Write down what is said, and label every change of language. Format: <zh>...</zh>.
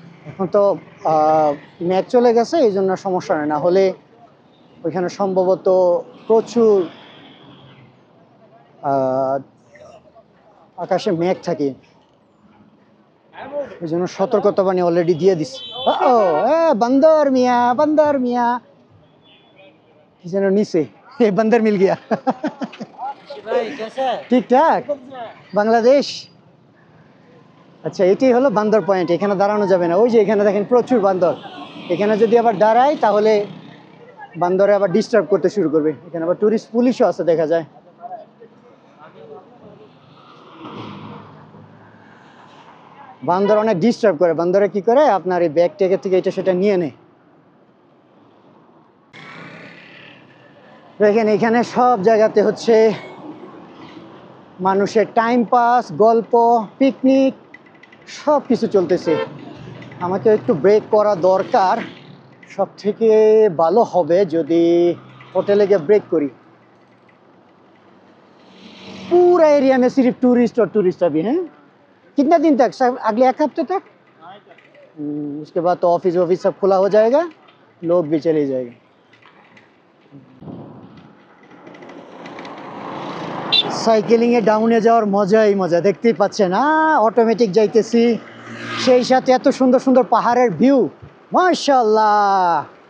<bn>এখন তো মেঘ চলে গেছে, এই জন্য সমস্যা নেই, না হলে ওইখানে সম্ভবত প্রচুর আকাশে মেঘ থাকে, এই জন্য সতর্কতাবাণী অলরেডি দিয়ে দিচ্ছে।</bn> <hi>ও बंदर मियाँ</hi> <bn>কি যেন নিচে,</bn> <hi>बंदर मिल गया।</hi> <bn>ঠিক ঠাক, বাংলাদেশ। আচ্ছা, এটাই হলো বান্দর পয়েন্ট, এখানে দাঁড়ানো যাবে না। ওই যে এখানে দেখেন প্রচুর বান্দর, এখানে যদি আবার দাঁড়ায় তাহলে বান্দরে আবার ডিস্টার্ব করতে শুরু করবে। এখানে আবার টুরিস্ট পুলিশও আছে দেখা যায়। বান্দর অনেক ডিস্টার্ব করে। বান্দরে কি করে, আপনার এই ব্যাগ ট্যাগের থেকে এটা সেটা নিয়ে নেয়। দেখেন এখানে সব জায়গাতে হচ্ছে মানুষের টাইম পাস, গল্প, পিকনিক সব কিছু চলতেছে। আমাকে একটু ব্রেক করা দরকার। সব থেকে ভালো হবে যদি হোটেলে গিয়ে ব্রেক করি।</bn> <hi>पूरा एरिया में सिर्फ टूरिस्ट और टूरिस्ट अभी हैं। कितने दिन तक सर? अगले एक हफ्ते तक? उसके बाद तो ऑफिस ऑफिस सब खुला हो जाएगा, लोग भी चले जाएंगे।</hi> <bn>সাইকেলিংয়ে ডাউনে যাওয়ার মজাই মজা, দেখতেই পাচ্ছেন না, অটোমেটিক যাইতেছি, সেই সাথে এত সুন্দর সুন্দর পাহাড়ের ভিউ, মাশাআল্লাহ।</bn>